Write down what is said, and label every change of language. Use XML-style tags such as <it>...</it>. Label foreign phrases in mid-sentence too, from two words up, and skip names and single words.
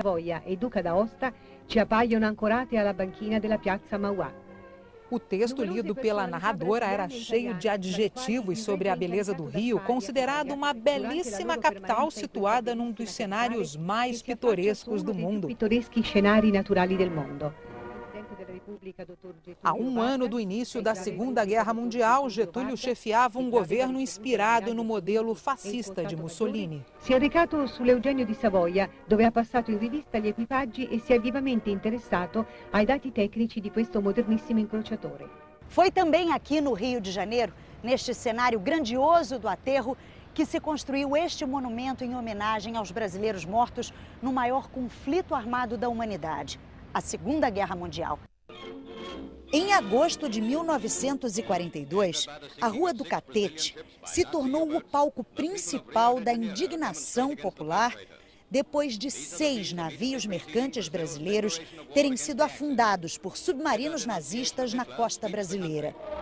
<pt>O texto lido pela narradora era cheio de adjetivos sobre a beleza do Rio, considerado uma belíssima capital situada num dos cenários mais pitorescos do mundo. Há um ano do início da Segunda Guerra Mundial, Getúlio chefiava um governo inspirado no modelo fascista de Mussolini.</pt> <it>Si è recato sull'Eugenio di Savoia, dove ha passato in rivista gli equipaggi e si è vivamente interessato ai dati tecnici di questo modernissimo incrociatore.</it> <pt>Foi também aqui no Rio de Janeiro, neste cenário grandioso do aterro, que se construiu este monumento em homenagem aos brasileiros mortos no maior conflito armado da humanidade, a Segunda Guerra Mundial. Em agosto de 1942, a Rua do Catete se tornou o palco principal da indignação popular depois de 6 navios mercantes brasileiros terem sido afundados por submarinos nazistas na costa brasileira.</pt>